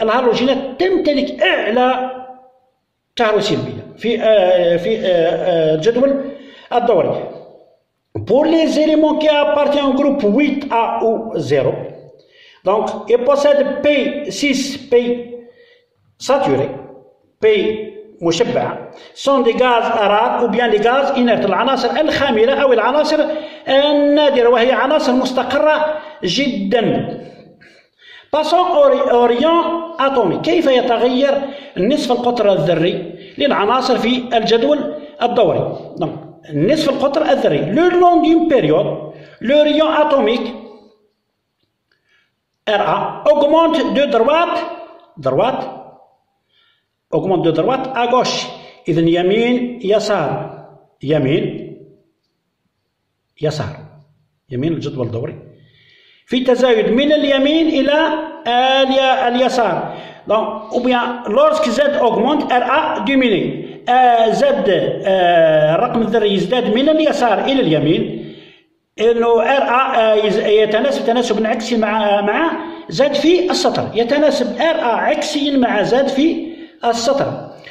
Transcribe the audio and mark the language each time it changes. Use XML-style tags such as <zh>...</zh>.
<ar>الهالوجينات تمتلك أعلى كهروسلبية في الجدول الدوري.</ar> <fr>pour les éléments qui appartiennent au groupe 8A ou 0, donc ils possèdent P6, P saturé, P مشبعة, sont des gaz rares ou bien des gaz inertes.</fr> <ar>العناصر الخاملة أو العناصر النادرة وهي عناصر مستقرة جدا.</ar> <fr>passons au rayon atomique.</fr> <ar>كيف يتغير نصف القطر الذري للعناصر في الجدول الدوري؟</ar> <fr>donc</fr> <ar>نصف القطر الذري</ar> <fr>le long d'une période le rayon atomique Ra augmente de droite augmente de droite à gauche.</fr> <ar>إذن يمين يسار يمين الجدول الدوري في تزايد من اليمين إلى اليسار.</ar> <fr>donc ou bien lorsque Z augmente Ra diminue.</fr> <ar>Z الرقم الذري يزداد من اليسار إلى اليمين إنه Ra يتناسب تناسب عكسي مع Z في السطر. يتناسب Ra عكسي مع Z في السطر.</ar>